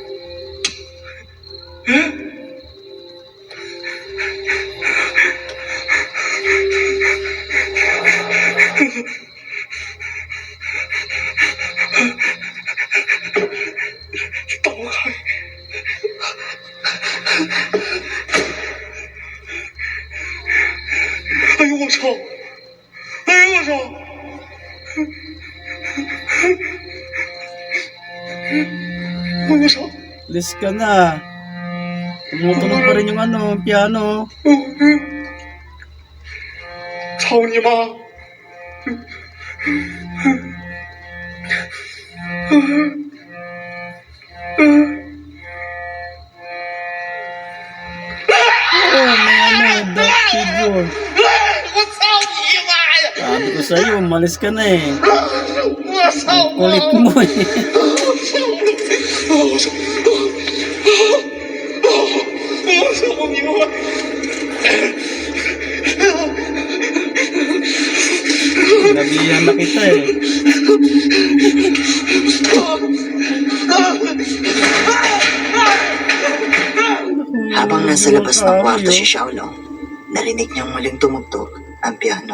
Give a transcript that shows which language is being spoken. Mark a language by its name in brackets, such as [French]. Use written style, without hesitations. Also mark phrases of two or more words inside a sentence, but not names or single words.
[Chinese] 打不开！哎呦我操！哎呦我操！ 我操！ [Filipino] Alis ka na. Tumutunog pa rin yung ano, piano. [Chinese] 操你妈！ [Filipino] Oh, may ano, [English] dark figure. [Chinese] 我操你妈呀！ [Filipino] Sabi ko sa'yo, umalis ka na eh. [Chinese] 我操！ [Filipino] Kulit mo eh. [Chinese] 我操！我操你妈！ [Filipino] Sinabihan na kita eh. Habang nasa labas ng kwarto si Xiaolong, narinig niyang muling tumugtog ang piano.